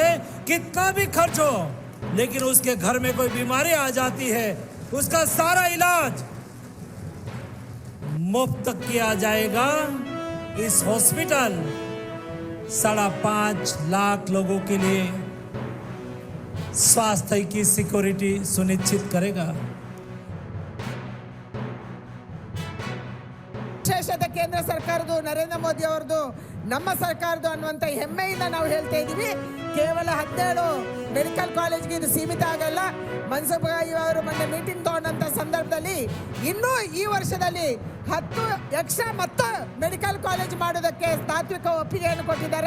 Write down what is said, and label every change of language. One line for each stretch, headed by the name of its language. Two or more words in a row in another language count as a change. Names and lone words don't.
Hindi: कितना भी खर्च हो, लेकिन उसके घर में कोई बीमारी आ जाती है, उसका सारा इलाज मुफ्त किया जाएगा. इस हॉस्पिटल 5.5 लाख लोगों के लिए स्वास्थ्य की सिक्योरिटी सुनिश्चित करेगा.
Kannada: ವಿಶೇಷತೆ ಕೇಂದ್ರ ಸರ್ಕಾರದ್ದು, ನರೇಂದ್ರ ಮೋದಿ ಅವರದು, ನಮ್ಮ ಸರ್ಕಾರದ್ದು ಅನ್ನುವಂಥ ಹೆಮ್ಮೆಯಿಂದ ನಾವು ಹೇಳ್ತಾ ಇದ್ದೀವಿ. ಕೇವಲ 17
English: medical college
Kannada: ಇದು ಸೀಮಿತ ಆಗಲ್ಲ. ಮನ್ಸುಖ್ ಭಾಯಿ ಅವರು ಮೊನ್ನೆ ಮೀಟಿಂಗ್ ತಗೊಂಡಂಥ ಸಂದರ್ಭದಲ್ಲಿ ಇನ್ನೂ ಈ ವರ್ಷದಲ್ಲಿ 10 ಎಕ್ಸ್ಟ್ರಾ ಮತ್ತು
English: medical college
Kannada: ಮಾಡೋದಕ್ಕೆ ತಾತ್ವಿಕ ಒಪ್ಪಿಗೆಯನ್ನು ಕೊಟ್ಟಿದ್ದಾರೆ.